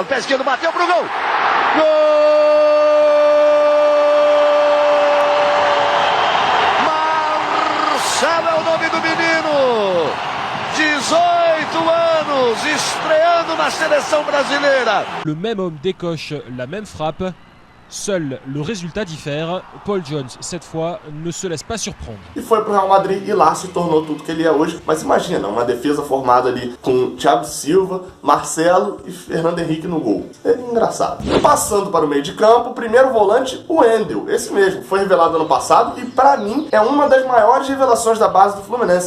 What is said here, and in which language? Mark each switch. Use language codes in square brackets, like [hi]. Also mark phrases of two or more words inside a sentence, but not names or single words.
[pt] Pé esquerdo, bateu pro gol. Gol! Marcelo é o nome do menino. 18 anos, estreando na seleção brasileira. [fr] Le même homme décoche la même frappe. Seul le résultat diffère. Paul Jones, cette fois, ne se laisse pas surprendre. [pt] E foi pro Real Madrid e lá se tornou tudo que ele é hoje. Mas imagina, uma defesa formada ali com Thiago Silva, Marcelo e Fernando Henrique no gol. É engraçado. Passando para o meio de campo, primeiro volante, o Wendel. Esse mesmo, foi revelado ano passado e pra mim é uma das maiores revelações da base do Fluminense.